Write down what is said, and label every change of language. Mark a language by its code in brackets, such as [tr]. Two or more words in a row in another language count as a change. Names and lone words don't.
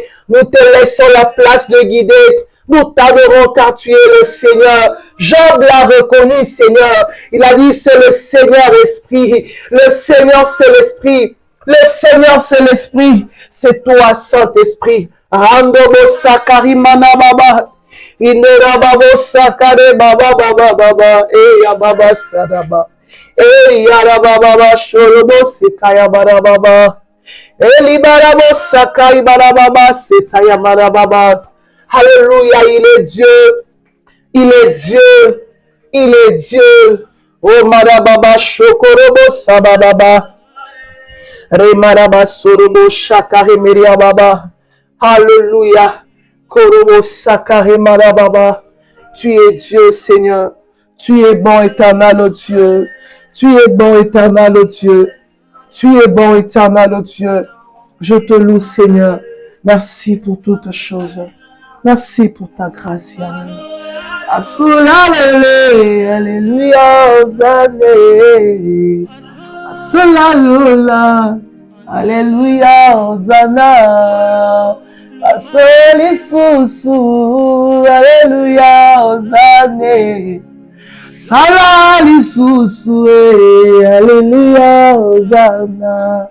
[fr] Nous te laissons la place de guider. Nous t'adorons car tu es le Seigneur. Job l'a reconnu, Seigneur. Il a dit, c'est le Seigneur Esprit. Le Seigneur, c'est l'Esprit. Le Seigneur, c'est l'Esprit. C'est toi, Saint-Esprit. Randobo sakari mana baba. Inera babo sakare baba baba baba. Eya baba sadaba. Eya baba shorobo sikaya bara baba. Eli barabo sakai bara baba setaya bara baba. Alléluia, il est Dieu. Il est Dieu. Il est Dieu. Oh marababa shokorobo sabababa. Remaraba sorobo shakare meriababa. Alléluia. Korobo sakare marababa. Tu es Dieu, Seigneur. Tu es bon, éternel, oh Dieu. Tu es bon, éternel, oh Dieu. Tu es bon, éternel, oh Dieu. Je te loue, Seigneur. Merci pour toutes choses. Merci pour ta grâce, Yahweh. Alléluia, Hosanna. Asolalula, Alléluia, Hosanna. Asoli susu, Alléluia, Hosanna. Salali susu, Alléluia, Hosanna.